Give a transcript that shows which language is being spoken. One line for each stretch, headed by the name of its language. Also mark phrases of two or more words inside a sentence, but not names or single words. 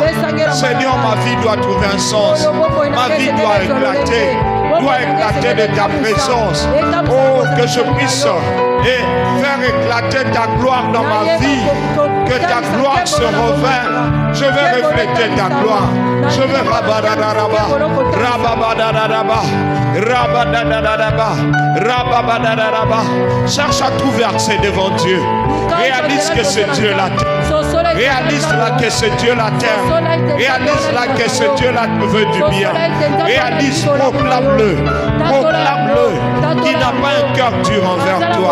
French: Seigneur, ma vie doit trouver un sens. Ma vie doit éclater de ta présence. Oh, que je puisse faire éclater ta gloire dans ma vie. Que ta gloire se révèle. Je vais refléter ta gloire. Je vais rabadadadaba, rababadadadaba, rabadadadaba, rababadadadaba. Cherche à trouver accès devant Dieu. Réalise que c'est Dieu la terre. Réalise-la que c'est Dieu la terre. Réalise-la que c'est Dieu la veut du bien. Réalise, proclame-le. Proclame-le qu'il n'a pas un cœur dur envers toi.